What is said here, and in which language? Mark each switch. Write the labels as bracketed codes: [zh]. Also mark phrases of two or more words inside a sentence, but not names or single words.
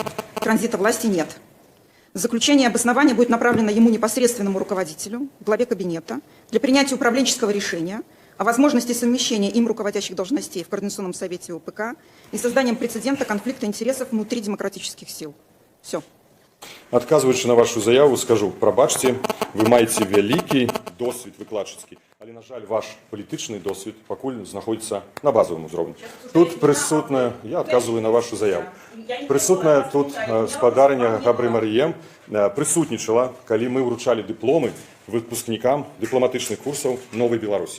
[ru] Транзита власти нет. Заключение обоснования будет направлено ему непосредственному руководителю, главе кабинета, для принятия управленческого решения о возможности совмещения им руководящих должностей в Координационном совете ОПК и созданием прецедента конфликта интересов внутри демократических сил. Все. [be] Адказваючы на вашу заяву, скажу, прабачце, вы маеце вялікі досвід выкладчыцкі, але, на жаль, ваш палітычны досвід пакуль знаходзіцца на базовым узроўні. Тут прысутная, я адказваю на вашу заяву, прысутная тут спадарня Габры Маріем прысутнічала, калі мы ўручалі дыпломы выпускнікам дыпламатычных курсаў Новай Беларусі.